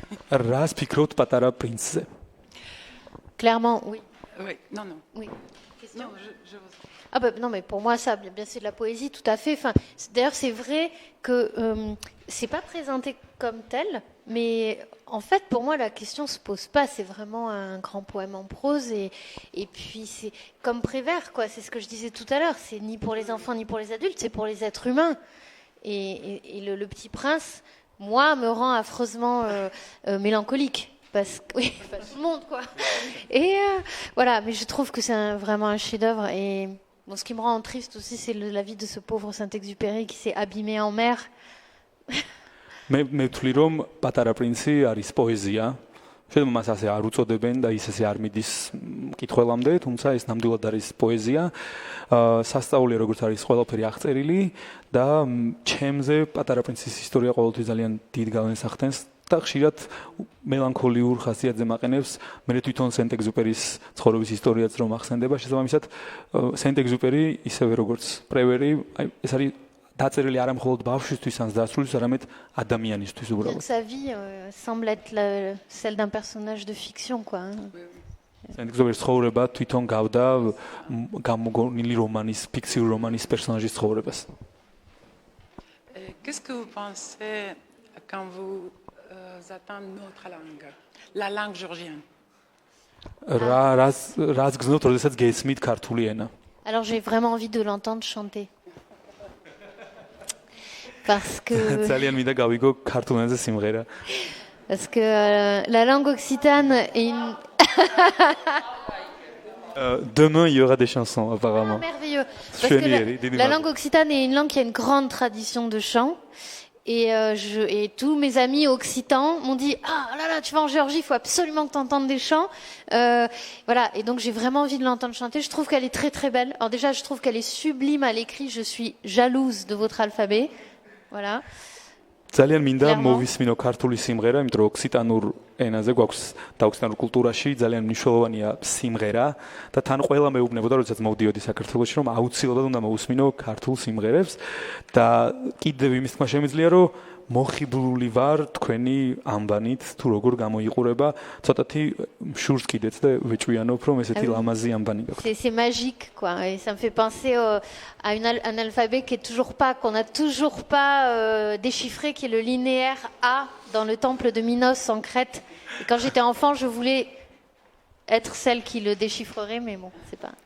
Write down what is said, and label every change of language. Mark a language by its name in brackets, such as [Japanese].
[Georgian] რას ფიქრობთ პატარა პრინცზე? [French] Clairement, oui. Oui, non. Oui. Question. Non, je vous... Ah bah, non, mais pour moi, ça, bien c'est de la poésie, tout à fait. Enfin, d'ailleurs, c'est vrai que c'est pas présenté comme tel, mais en fait, pour moi, la question se pose pas. C'est vraiment un grand poème en prose, et puis c'est comme Prévert, quoi. C'est ce que je disais tout à l'heure. C'est ni pour les enfants ni pour les adultes, c'est pour les êtres humains. Et le Petit Prince, moi, me rend affreusement mélancolique. Parce que oui, pas tout le monde, quoi. Et voilà, mais je trouve que c'est vraiment un chef-d'œuvre. Et bon, ce qui me rend triste aussi, c'est la vie de ce pauvre Saint-Exupéry qui s'est abîmé en mer. [Georgian] მე ვთვლი რომ პატარა პრინცი არის პოეზია. შეიძლება მას ასე არ უწოდებენ და ის ასე არ მიდის მკითხველამდე, თუმცა ეს ნამდვილად არის პოეზია. სასწაულია როგორც არის ყველაფერი აღწერილი და ჩემზე პატარა პრინცის ისტორია ყოველთვის ძალიან დიდ გავლენას ახდენს და ხშირად მელანქოლიურ ხასიათზე მაყენებს. მე თვითონ სენტ-ეგზუპერის ცხოვრების ისტორიაც რომ ახსენდება, შესაბამისად სენტ-ეგზუპერი ისევე როგორც პრევერი, ეს არის დაწერილი არა მხოლოდ ბავშვისთვის ან ზრდასრულს, არამედ ადამიანისთვის უბრალოდ. [French] Sa vie semble être celle d'un personnage de fiction, quoi. [Georgian] სენტ-ეგზუპერის ცხოვრება თვითონ გავდა გამოგონილი რომანის, ფიქციური რომანის პერსონაჟის ცხოვრებას. [French] Qu'est-ce que vous pensez quand vous attendez notre langue, la langue géorgienne? [Georgian] რაც გზნობთ, როდესაც გესმით ქართული ენა? [French] Alors j'ai vraiment envie de l'entendre chanter. Parce que [Georgian] ძალიან მინდა გავიგო ქართულ ენაზე სიმღერა. [French] Parce que la langue occitane est une... Demain, il y aura des chansons, apparemment. Ah, merveilleux. Parce que la langue occitane est une langue qui a une grande tradition de chant. Et tous mes amis occitans m'ont dit « Ah là là, tu vas en Géorgie, il faut absolument que tu entendes des chants. » Voilà, et donc j'ai vraiment envie de l'entendre chanter. Je trouve qu'elle est très très belle. Alors déjà, je trouve qu'elle est sublime à l'écrit. Je suis jalouse de votre alphabet. Voilà. [Georgian] ძალიან მინდა მოვისმინო ქართული სიმღერა, იმიტომ რომ ოქსიტანურ ენაზე გვაქვს და ოქსიტანურ კულტურაში ძალიან მნიშვნელოვანია სიმღერა და თან ყველა მეუბნებოდა, როდესაც მოვდიოდი საქართველოში, რომ აუცილებლად უნდა მოვუსმინო ქართულ სიმღერებს და კიდევ იმის თქმა შემიძლია, რომ მოხიბლული ვარ თქვენი ამბანით, თუ როგორ გამოიყურება, ცოტათი შურს კიდეც და ვეჭვიანობ, რომ ესეთი ლამაზი ამბანი გაქვთ. [French] C'est magique, quoi. Et ça me fait penser à un alphabet qu'on n'a toujours pas déchiffré, qui est le linéaire A dans le temple de Minos en Crète. Et quand j'étais enfant, je voulais être celle qui le déchiffrerait, mais bon, c'est pas.